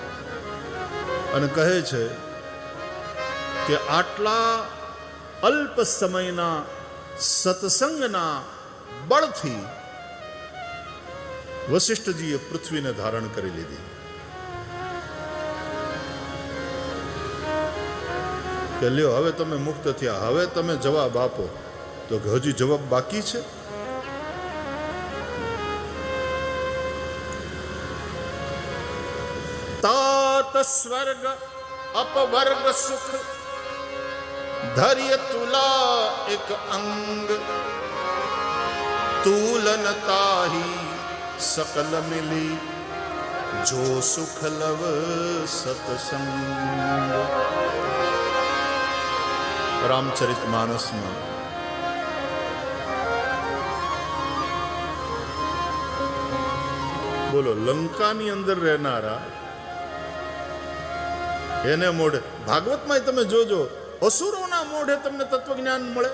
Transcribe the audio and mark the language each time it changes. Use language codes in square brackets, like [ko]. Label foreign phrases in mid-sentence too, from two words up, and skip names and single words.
[gu] અને કહે છે કે આટલા અલ્પ સમયના સત્સંગના બળથી વશિષ્ઠજીએ પૃથ્વીને ધારણ કરી લીધી. કે લ્યો, હવે તમે મુક્ત થયા, હવે તમે જવાબ આપો. તો હજી જવાબ બાકી છે. [awa] तात स्वर्ग अपवर्ग सुख धैर्य तुला एक अंग तूलनता ही सकल मिली जो सुख लव सत्संग. [gu] રામચરિતમાનસમાં બોલો, લંકાની અંદર રહેનારા એને મોઢે, ભાગવતમાં તમે જોજો, અસુરોના મોઢે તમને તત્વજ્ઞાન મળે.